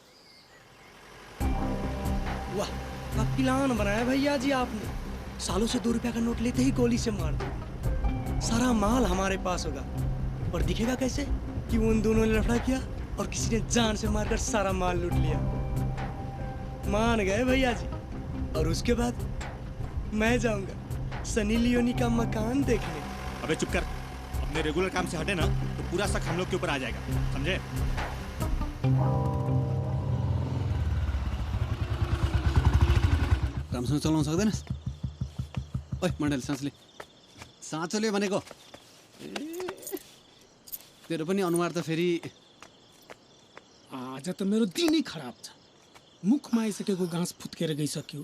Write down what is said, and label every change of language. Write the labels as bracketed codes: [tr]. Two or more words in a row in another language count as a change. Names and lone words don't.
[hi] वाह क्या प्लान बनाया भैया जी आपने सालों से 2 रुपया का नोट लेते ही गोली से मार दो सारा माल हमारे पास होगा और दिखेगा कैसे कि उन दोनों ने लफड़ा किया और किसी ने जान से मारकर सारा माल लूट लिया मान गए भैया जी और उसके बाद मैं जाऊंगा सनी लियोनी का मकान देखने अबे चुप कर अपने रेगुलर काम से हटे ना तो पूरा शक हम लोग के ऊपर आ जाएगा समझे [ne] राम्रोसँग चलाउन सक्दैनस् ओइ मण्डली साँचोले भनेको तेरो पनि अनुहार त फेरि आज त मेरो दिनै खराब छ मुखमा आइसकेको घाँस फुत्केर गइसक्यो